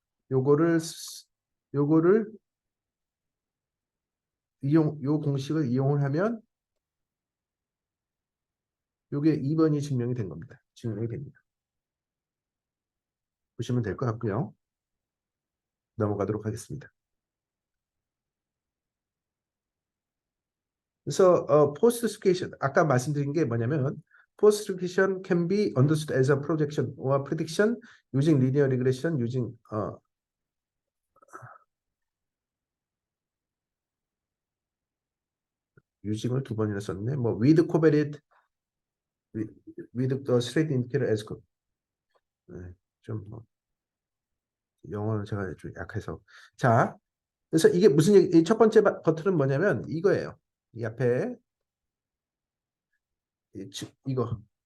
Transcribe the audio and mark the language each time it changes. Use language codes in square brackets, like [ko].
[ko] 요거를 요거를 요 공식을 이용을 하면 요게 2번이 증명이 된 겁니다. 증명이 됩니다. 보시면 될 것 같고요. 넘어가도록 하겠습니다. [en] 그래서 post specification [ko] 아까 말씀드린 게 뭐냐면 [en] post specification can be understood as a projection or prediction using linear regression using [ko] using을 두 번이나 썼네. 뭐 [en] with covariate with the straight indicator as [ko] 네, 좀뭐 영어는 제가 좀 약해서 자 그래서 이게 무슨 얘기, 첫 번째 버튼은 뭐냐면 이거예요. 이 앞에 이거